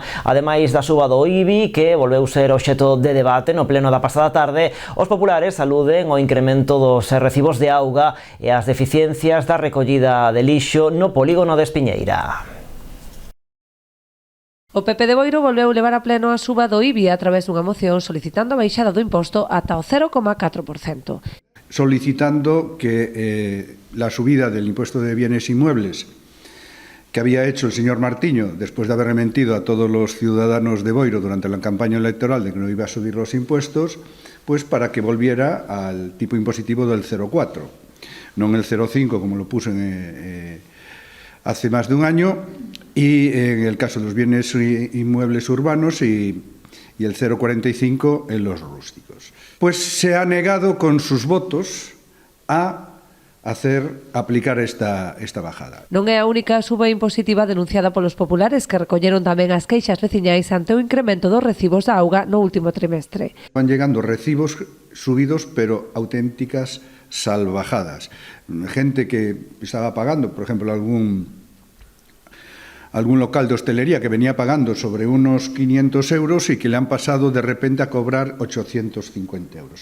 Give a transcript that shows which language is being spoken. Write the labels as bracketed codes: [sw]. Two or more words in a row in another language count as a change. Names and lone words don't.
[gl] Ademais da suba do IBI, que volveu ser obxecto de debate no pleno da pasada tarde, os populares aluden ao incremento dos recibos de auga e as deficiencias da recollida de lixo no polígono de Espiñeira. O PP de Boiro volveu levar a pleno a suba do IBI a través dunha moción solicitando a baixada do imposto ata o 0,4%. [es] Solicitando que la subida del impuesto de bienes inmuebles que había hecho el señor Martiño después de haber mentido a todos los ciudadanos de Boiro durante la campaña electoral de que no iba a subir los impuestos, pues para que volviera al tipo impositivo del 0,4, no en el 0,5 como lo puso hace más de un año, y en el caso de los bienes inmuebles urbanos y el 0,45 en los rústicos. Pues se ha negado con sus votos a aplicar esta bajada. [gl] Non é a única suba impositiva denunciada polos populares, que recolleron tamén as queixas veciñais ante o incremento dos recibos da auga no último trimestre. [es] Van llegando recibos subidos, pero auténticas salvajadas. Gente que estaba pagando, por ejemplo, algún local de hostelería que venía pagando sobre unos 500 euros y que le han pasado de repente a cobrar 850 euros.